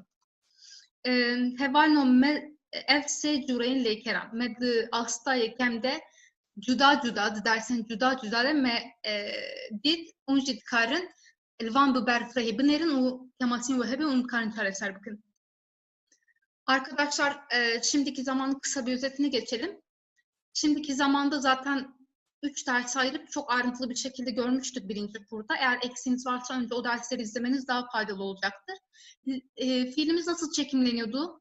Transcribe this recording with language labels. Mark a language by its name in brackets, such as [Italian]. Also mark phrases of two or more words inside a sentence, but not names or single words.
[Kurdish] Hevalno me ev sê cûreyên lêkeran. Me di asta yekem de cuda cuda, di dersên cuda cuda de me dît û jî dikarin li van bi berfirehê binêrin û kemasîn we hebe û dikarin çareser bikin. [Turkish] Arkadaşlar, şimdiki zamanın kısa bir özetini geçelim. Şimdiki zamanda zaten 3 ders ayırıp çok ayrıntılı bir şekilde görmüştük birinci kurda. Eğer eksiğiniz varsa önce o dersleri izlemeniz daha faydalı olacaktır. Fiilimiz nasıl çekimleniyordu?